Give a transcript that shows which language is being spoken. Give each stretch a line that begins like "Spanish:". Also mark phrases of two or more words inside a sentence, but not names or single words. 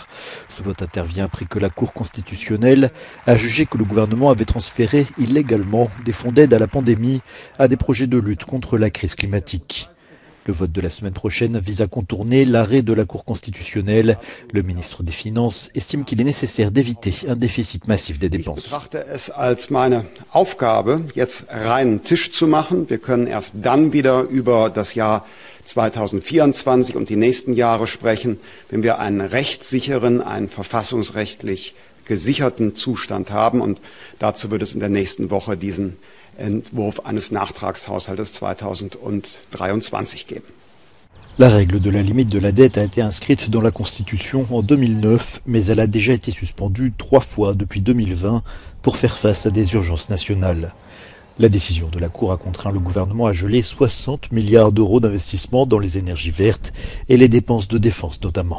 French: Ce vote intervient après que la Cour constitutionnelle a jugé que le gouvernement avait transféré illégalement des fonds d'aide à la pandémie à des projets de lutte contre la crise climatique. Le vote de la semaine prochaine vise à contourner l'arrêt de la Cour constitutionnelle. Le ministre des Finances estime qu'il est nécessaire d'éviter un déficit massif des dépenses.
German: Ich betrachte es als meine Aufgabe, jetzt reinen Tisch zu machen. Wir können erst dann wieder über das Jahr 2024 und die nächsten Jahre sprechen, wenn wir einen rechtssicheren, einen verfassungsrechtlich gesicherten Zustand haben. Und dazu wird es in der nächsten Woche diesen Entwurf eines Nachtragshaushaltes 2023 geben.
French: La règle de la limite de la dette a été inscrite dans la Constitution en 2009, mais elle a déjà été suspendue 3 fois depuis 2020 pour faire face à des urgences nationales. La décision de la Cour a contraint le gouvernement à geler 60 milliards d'euros d'investissement dans les énergies vertes et les dépenses de défense notamment.